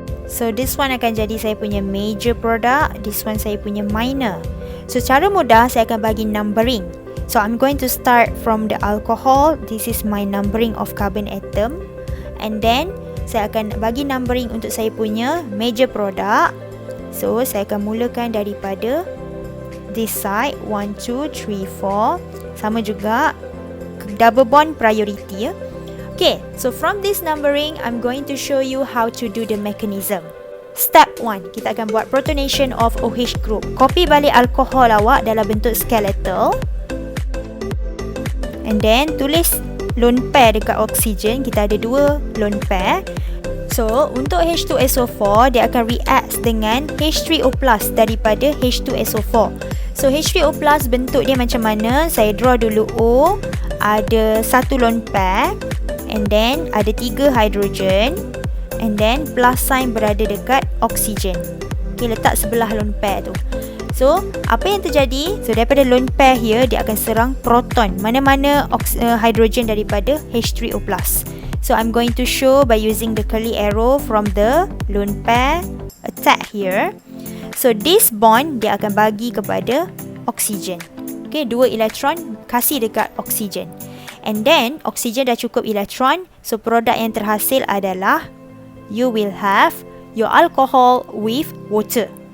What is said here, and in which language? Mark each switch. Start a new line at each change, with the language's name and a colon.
English: So this one
Malay: akan jadi saya punya
English: major product, this one
Malay: saya punya
English: minor.
Malay: So cara mudah saya akan bagi numbering.
English: So I'm going to start from the alcohol. This is my numbering of carbon atom. And then
Malay: saya akan bagi numbering untuk saya punya major product. So saya akan mulakan daripada
English: this side
Malay: 1, 2, 3, 4. Sama juga double bond priority ya.
English: Okay, so from this numbering I'm going to show you how to do the mechanism.
Malay: Step 1, kita akan buat
English: protonation of OH group.
Malay: Copy balik alkohol awak dalam bentuk skeletal.
English: And then
Malay: tulis lone pair dekat oksigen. Kita ada 2 lone pair. So untuk H2SO4 dia akan react dengan H3O+ daripada H2SO4. So H3O+ bentuk dia macam mana? Saya draw dulu O. Ada 1 lone pair.
English: And then
Malay: ada 3 hydrogen.
English: And then
Malay: plus sign berada dekat oksigen. Okay, letak sebelah lone pair tu. So, apa yang terjadi? So, daripada lone pair here, dia akan serang proton. Mana-mana hydrogen daripada H3O+.
English: So, I'm going to show by using the curly arrow from the lone pair attack here. So, this bond,
Malay: dia akan bagi kepada oksigen. Okay, 2 elektron kasih dekat oksigen.
English: And then,
Malay: oksigen dah cukup elektron. So, produk yang terhasil adalah
English: you will have your alcohol with water.